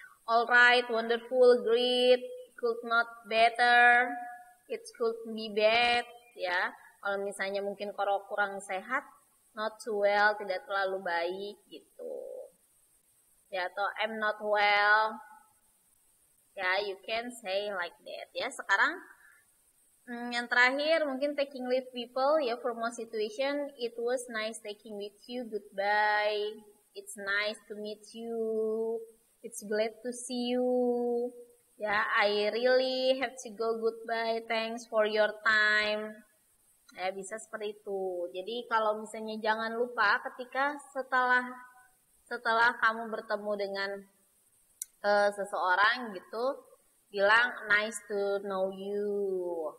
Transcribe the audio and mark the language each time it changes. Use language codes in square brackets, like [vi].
[en] Alright, wonderful, great, could not better, it could be bad ya. [id] Kalau misalnya mungkin kalau kurang sehat, [en] not too well, [id] tidak terlalu baik gitu. Ya, atau [en] I'm not well. Ya, you can say like that ya. [id] Sekarang yang terakhir mungkin [en] taking leave people ya, formal situation, it was nice taking with you, goodbye. It's nice to meet you. It's glad to see you. Ya, I really have to go, goodbye, thanks for your time. [id] Ya, bisa seperti itu. Jadi kalau misalnya jangan lupa ketika setelah kamu bertemu dengan seseorang gitu, bilang [en] nice to know you.